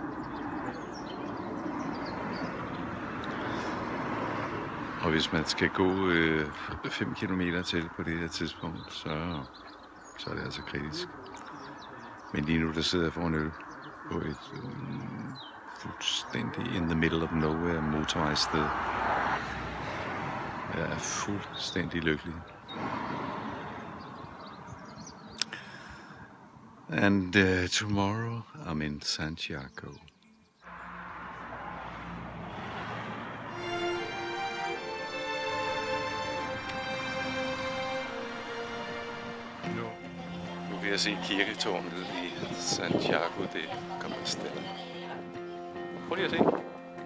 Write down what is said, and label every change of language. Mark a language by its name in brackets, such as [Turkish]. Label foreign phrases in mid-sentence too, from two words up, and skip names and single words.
[Danish] Og hvis man skal gå 5 kilometer til på det her tidspunkt, så er det altså kritisk. Men lige nu der sidder jeg for en øl på et fuldstændig [English] in the middle of nowhere [Danish] motorvejssted. Jeg er fuldstændig lykkelig. [English] And tomorrow I'm in Santiago. [Danish] Nu vil jeg se kirketårnet i Santiago de Compostela. Prøv lige at se.